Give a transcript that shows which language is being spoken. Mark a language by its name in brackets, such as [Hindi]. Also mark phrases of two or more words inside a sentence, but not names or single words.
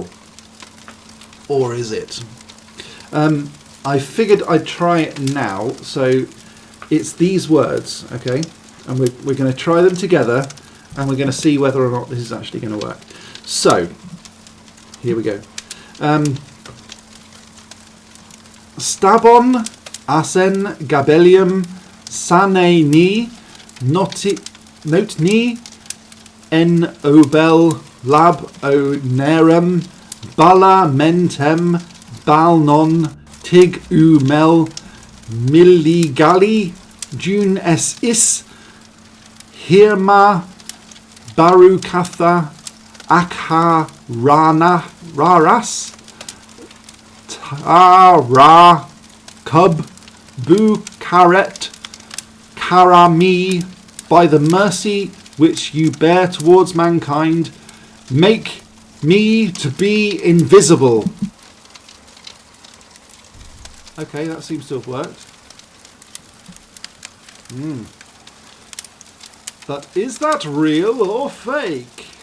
[English] Or is it? I figured I'd try it now. So, it's these words, okay? And we're going to try them together, and we're going to see whether or not this is actually going to work. So, here we go. Stabon asen gabelium sane ni note ni en obel lab onerem bala mentem balnon tig u mel milligali jun es is hirma barukatha akha rana raras tara cub bu karet karami, by the mercy which you bear towards mankind, make me to be invisible. Okay, that seems to have worked. But is that real or fake?